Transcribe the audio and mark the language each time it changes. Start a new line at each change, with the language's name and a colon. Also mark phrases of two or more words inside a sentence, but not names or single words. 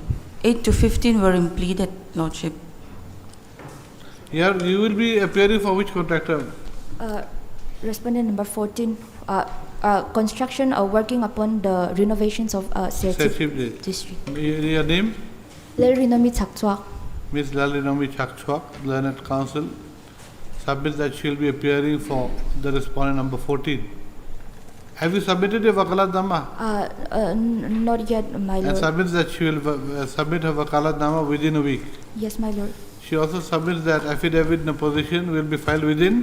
English: 8 to 15 were impleaded, Lordship. Here you will be appearing for which contractor? Respondent number 14, construction or working upon the renovations of Serchhip Serchhip District. Your name? Lerinomi Chakchwak. Ms. Lalinomi Chakchwak, Learned Counsel, submits that she will be appearing for the respondent number 14. Have you submitted a wakalatnama? Not yet, my And lord. submits that she will submit her wakalatnama within a week. Yes, my lord. She also submits that affidavit in opposition will be filed within